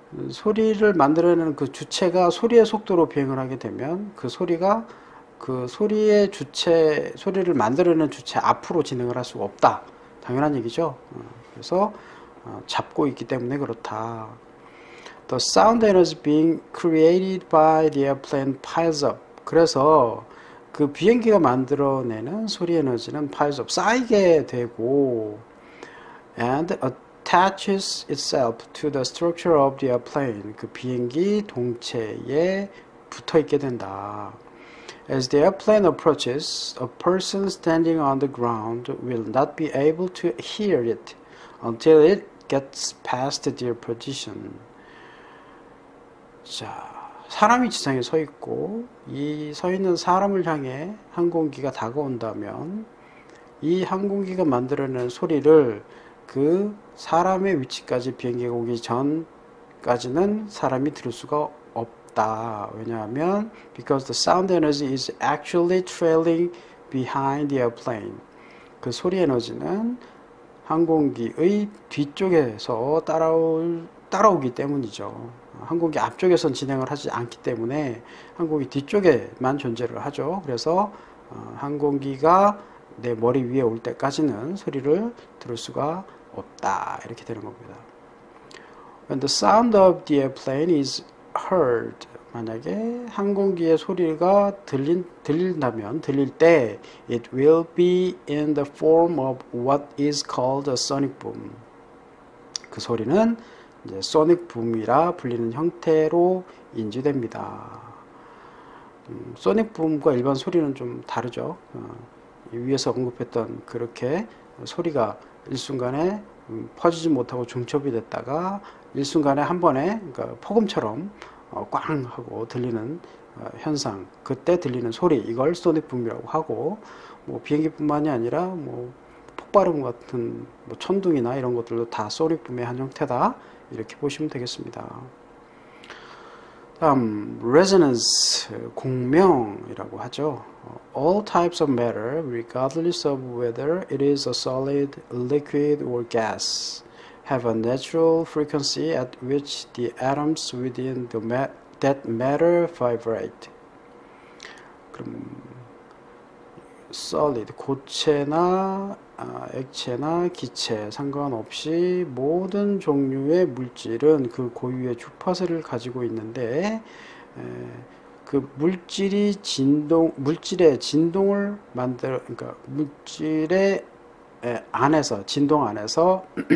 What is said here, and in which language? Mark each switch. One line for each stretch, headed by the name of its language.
Korean: 소리를 만들어내는 그 주체가 소리의 속도로 비행을 하게 되면 그 소리가 그 소리의 주체, 소리를 만들어내는 주체 앞으로 진행을 할 수가 없다. 당연한 얘기죠. 그래서 잡고 있기 때문에 그렇다.
English: The sound energy being created by the airplane piles up.
Korean: 그래서 그 비행기가 만들어내는 소리 에너지는
English: piles up,
Korean: 쌓이게 되고
English: and attaches itself to the structure of the airplane.
Korean: 그 비행기 동체에 붙어 있게 된다.
English: As the airplane approaches, a person standing on the ground will not be able to hear it until it gets past their position.
Korean: 자, 사람이 지상에 서 있고 이 서 있는 사람을 향해 항공기가 다가온다면 이 항공기가 만들어내는 소리를 그 사람의 위치까지 비행기가 오기 전까지는 사람이 들을 수가 없다. 왜냐하면
English: because the sound energy is actually trailing behind the airplane.
Korean: 그 소리 에너지는 항공기의 뒤쪽에서 따라오기 때문이죠. 항공기 앞쪽에선 진행을 하지 않기 때문에 항공기 뒤쪽에만 존재를 하죠. 그래서 항공기가 내 머리 위에 올 때까지는 소리를 들을 수가 없다. 이렇게 되는 겁니다.
English: When the sound of the airplane is heard,
Korean: 만약에 항공기의 소리가 들릴 때
English: it will be in the form of what is called a sonic boom.
Korean: 그 소리는 이제 소닉 붐이라 불리는 형태로 인지됩니다. 소닉 붐과 일반 소리는 좀 다르죠. 위에서 언급했던 그렇게 소리가 일순간에 퍼지지 못하고 중첩이 됐다가 일순간에 한 번에 그러니까 폭음처럼 꽝 하고 들리는 현상, 그때 들리는 소리, 이걸 소닉 붐이라고 하고, 뭐 비행기뿐만이 아니라 뭐 폭발음 같은 뭐 천둥이나 이런 것들도 다 소닉 붐의 한 형태다. 이렇게 보시면 되겠습니다. 다음 resonance, 공명이라고 하죠.
English: All types of matter, regardless of whether it is a solid, liquid, or gas, have a natural frequency at which the atoms within that matter vibrate.
Korean: 그럼 solid, 고체나 액체나 기체 상관없이 모든 종류의 물질은 그 고유의 주파수를 가지고 있는데 그 물질의 진동을 그러니까 물질의 안에서 진동 안에서